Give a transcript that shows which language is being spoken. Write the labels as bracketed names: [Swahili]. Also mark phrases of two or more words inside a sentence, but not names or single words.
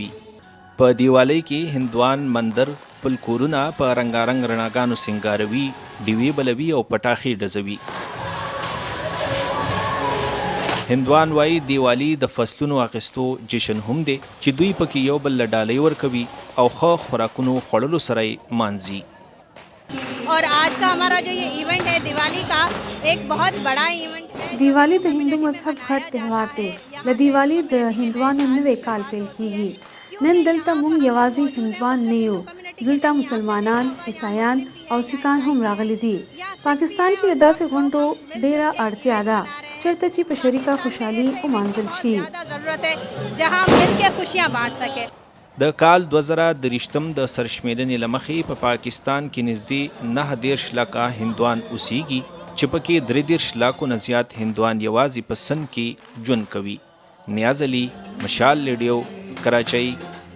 [Pashto] په دیوالۍ کې هندوان مندر خپل کورونه په رنګارنګ رڼاګانو سینګاروي، ډیوې بلوي او پټاخې ډزوي. هندوان وایي دیوالی د فصلونو اخیستو جشن هم دی چې دوی پکې یو بل له ډالۍ ورکوي او ښه خوراکونو خوړلو سره یې مانځي. [Urdu] اور آج کا ہمارا جو یہ ایونٹ ہے دیوالی کا ایک بہت بڑا ایونٹ ہے. [Pashto] दिवाली د [Urdu] ہندو مذہب [Pashto] غټ تهوار دی. د دیوالی د هندوانو نوې کال پیل کیږي. نن دلته موږ یوازې هندوان نه یو، دلته مسلمانان، عیسایان او سیکان هم راغلي دي. پاکستان کې د داسې غونډو ډیره اړتیا ده چېرته چې په شریکه خوشحالي ومانځل شي. [Urdu] ضرورت ہے جہاں مل کے خوشیاں بانٹ سکے. [Pashto] د کال 2023 د سرشمیرنې له مخې په پاکستان کې نږدې 9 لکه هندوان اوسیږي چې پکې 3 لکو نه زیات هندوان یوازې په سند کې ژوند کوي. نیاز علي، مشال ریډیو، کراچۍ.